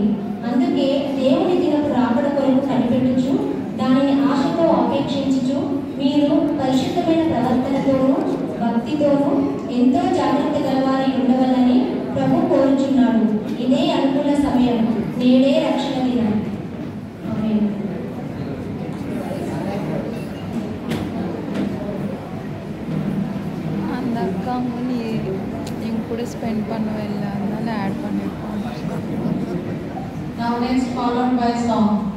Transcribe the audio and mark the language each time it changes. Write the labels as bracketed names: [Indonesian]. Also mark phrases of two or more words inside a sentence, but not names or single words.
[Telugu] అందుకే దేవుని దినపు రాకడ కొరకు కనిపెట్టుచు దానిని ఆశతో అపేక్షించుచు మీరు పరిశుద్ధమైన ప్రవర్తనతోనూ భక్తితోనూ ఎంతో జాగ్రత్త గలవారై ఉండవాలని ప్రభు కోరుచున్నాడు. ఇదే అనుకూల సమయం, నేడే రక్షణ దినం. ఆమేన్. [Tamil] அந்த அக்காவும் நீ என் கூட ஸ்பெண்ட் பண்ணவே இல்லை, அதனால ஆட் பண்ணியிருக்கோம். [English] Now next followed by song.